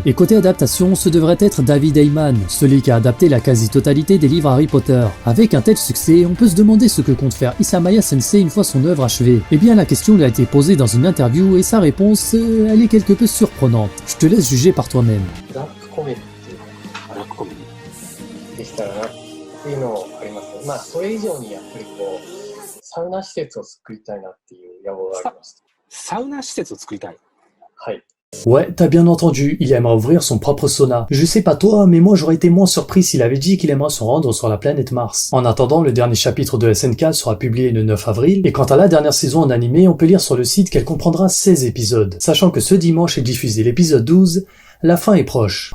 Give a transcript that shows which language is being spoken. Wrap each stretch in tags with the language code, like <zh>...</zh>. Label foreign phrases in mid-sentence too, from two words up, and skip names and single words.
<fr>Et côté adaptation, ce devrait être David Heyman, celui qui a adapté la quasi-totalité des livres Harry Potter. Avec un tel succès, on peut se demander ce que compte faire Isayama Sensei une fois son œuvre achevée. Eh bien la question lui a été posée dans une interview et sa réponse, elle est quelque peu surprenante. Je te laisse juger par toi-même.</fr> <ja>ブラックコメディっていうか、ブラックコメディできたらなっていうのもありますね。まあそれ以上にやっぱりこうサウナ施設を作りたいなっていう野望があります。サウナ施設を作りたい。はい。</ja> <fr>Ouais, t'as bien entendu, il aimerait ouvrir son propre sauna. Je sais pas toi, mais moi j'aurais été moins surpris s'il avait dit qu'il aimerait se rendre sur la planète Mars. En attendant, le dernier chapitre de SNK sera publié le 9 avril, et quant à la dernière saison en animé, on peut lire sur le site qu'elle comprendra 16 épisodes. Sachant que ce dimanche est diffusé l'épisode 12, la fin est proche.</fr>